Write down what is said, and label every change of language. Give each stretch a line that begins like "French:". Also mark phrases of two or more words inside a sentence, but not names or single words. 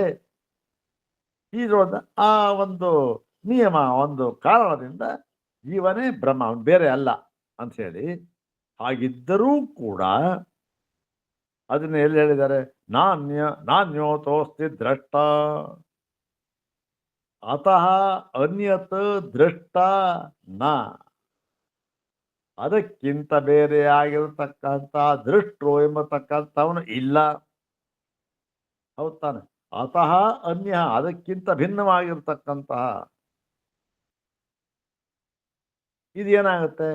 Kannada: ಇದೊಂದು ಆ ಒಂದು ನಿಯಮ, ಒಂದು ಕಾರಣದಿಂದ ಜೀವನೇ ಬ್ರಹ್ಮ, ಅವನು ಬೇರೆ ಅಲ್ಲ ಅಂತ ಹೇಳಿ. ಹಾಗಿದ್ದರೂ ಕೂಡ ಅದನ್ನ ಎಲ್ಲಿ ಹೇಳಿದ್ದಾರೆ?
Sanskrit: ನಾನ್ಯೋತೋಸ್ತಿ ದ್ರಷ್ಟ ಅತಃ ಅನ್ಯತ್ ದೃಷ್ಟ ನ.
Kannada: ಅದಕ್ಕಿಂತ ಬೇರೆ ಆಗಿರತಕ್ಕಂಥ ದೃಷ್ಟರು ಎಂಬತಕ್ಕಂಥವನು ಇಲ್ಲ. ಹೌದಾನೆ?
Sanskrit: ಅತಃ ಅನ್ಯ,
Kannada: ಅದಕ್ಕಿಂತ ಭಿನ್ನವಾಗಿರ್ತಕ್ಕಂತಹ. ಇದೇನಾಗುತ್ತೆ?